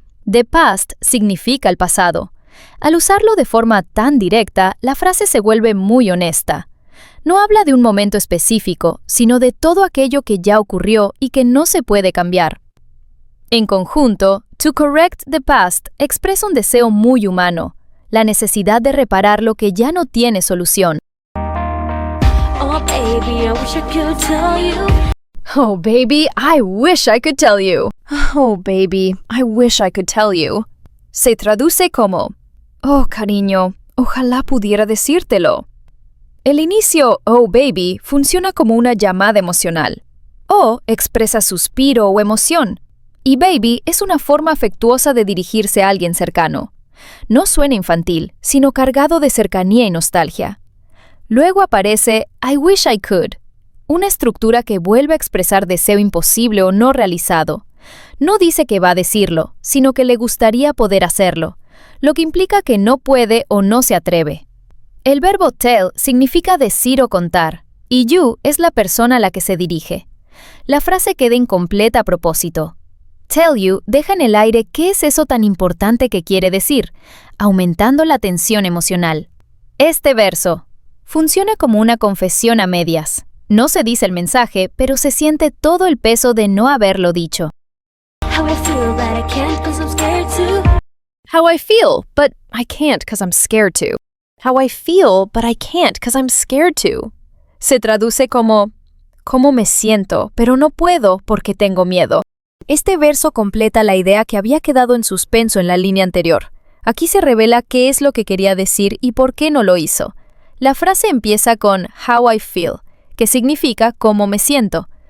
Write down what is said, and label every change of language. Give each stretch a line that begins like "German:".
English: The past
Spanish: significa el pasado. Al usarlo de forma tan directa, la frase se vuelve muy honesta. No habla de un momento específico, sino de todo aquello que ya ocurrió y que no se puede cambiar. En conjunto,
English: to correct the past
Spanish: expresa un deseo muy humano, la necesidad de reparar lo que ya no tiene solución.
English: Oh baby, I wish I could tell you. Oh baby, I wish I could tell you. Oh baby, I wish I could tell you.
Spanish: Se traduce como: oh cariño, ojalá pudiera decírtelo. El inicio
English: oh baby
Spanish: funciona como una llamada emocional. Oh expresa suspiro o emoción, y baby es una forma afectuosa de dirigirse a alguien cercano. No suena infantil, sino cargado de cercanía y nostalgia. Luego aparece
English: I wish I could,
Spanish: una estructura que vuelve a expresar deseo imposible o no realizado. No dice que va a decirlo, sino que le gustaría poder hacerlo, lo que implica que no puede o no se atreve. El verbo tell significa decir o contar, y you es la persona a la que se dirige. La frase queda incompleta a propósito.
English: Tell you
Spanish: deja en el aire qué es eso tan importante que quiere decir, aumentando la tensión emocional. Este verso funciona como una confesión a medias. No se dice el mensaje, pero se siente todo el peso de no haberlo dicho.
English: How I feel, but I can't 'cause I'm scared to. How I feel, but I can't 'cause I'm scared to. How I feel, but I can't 'cause I'm scared to.
Spanish: Se traduce como cómo me siento, pero no puedo porque tengo miedo. Este verso completa la idea que había quedado en suspenso en la línea anterior. Aquí se revela qué es lo que quería decir y por qué no lo hizo. La frase empieza con
English: how I feel,
Spanish: que significa cómo me siento.